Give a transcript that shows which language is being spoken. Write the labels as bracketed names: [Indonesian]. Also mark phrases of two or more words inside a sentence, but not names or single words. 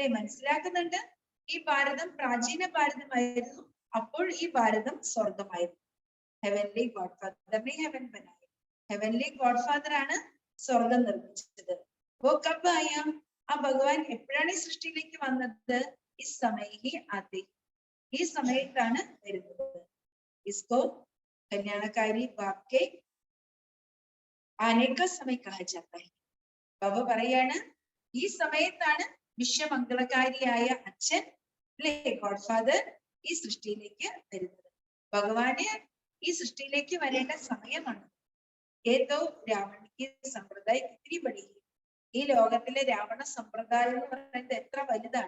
[Malayalam] മനസ്സിലാക്കുന്നുണ്ട് ഈ ഭാരതം പ്രാചീന ഭാരതമായിരുന്നു, അപ്പോൾ ഈ ഭാരതം സ്വർഗമായിരുന്നു. [English] Heavenly God Father ne [Hindi] हेवन बनाई. [English] Heavenly God Father [Malayalam] ആണ് സ്വർഗം നിർമ്മിച്ചത്. [Hindi] वो कब आया [Malayalam] ആ ഭഗവാൻ എപ്പോഴാണ് ഈ സൃഷ്ടിയിലേക്ക് വന്നത്? [Hindi] इस समय ही आते, [Malayalam] ഈ സമയത്താണ് വരുന്നത്. [Hindi] इसको कल्याणकारी बाप के आने का समय कहा जाता है. [Malayalam] ബാബ പറയാണ് ഈ സമയത്താണ് വിശ്വമംഗളകാരിയായ അച്ഛൻ അല്ലെ [English] God Father [Malayalam] ഈ സൃഷ്ടിയിലേക്ക് വരുന്നത്. ഭഗവാന് ഈ സൃഷ്ടിയിലേക്ക് വരേണ്ട സമയമാണ്. ഏതോ രാവണിക്ക് സമ്പ്രദായം ഇത്തിരി പടി, ഈ ലോകത്തിലെ രാവണ സമ്പ്രദായം എന്ന് പറയുന്നത് എത്ര വലുതാണ്.